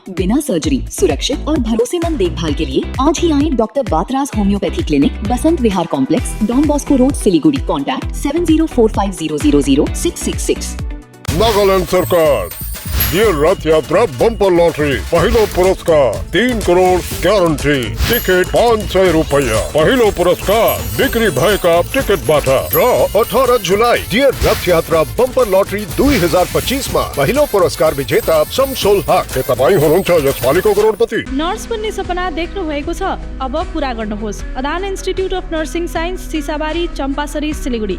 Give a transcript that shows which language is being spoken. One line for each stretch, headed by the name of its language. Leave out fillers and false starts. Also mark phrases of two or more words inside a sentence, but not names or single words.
Hindi: बिना सर्जरी, सुरक्षित और भरोसेमंद देखभाल के लिए आज ही आएं डॉक्टर बातराज होम्योपैथी क्लिनिक, बसंत विहार कॉम्प्लेक्स, डॉन बॉस्को रोड, सिलीगुड़ी। कॉन्टैक्ट 7045000666।
Nepali: नागालैंड सरकार ये रथ यात्रा बम्पर लॉटरी पहिलो पुरस्कार 3 करोड़ गारंटी, टिकट 500 रुपया, पहिलो पुरस्कार बिक्री भएका टिकटबाट। र 18 जुलाई डियर रथ यात्रा बम्पर लटरी 2025 मा पहिलो पुरस्कार विजेता शमसुल हक। के तपाईँ हुनुहुन्छ यसपालिको करोडपति? नर्स बन्ने सपना देख्नु भएको छ? अब पूरा गर्नुहोस्। अदान इन्स्टिट्युट अफ नर्सिङ साइन्स, सिसाबारी, चम्पासरी, सिलीगुडी।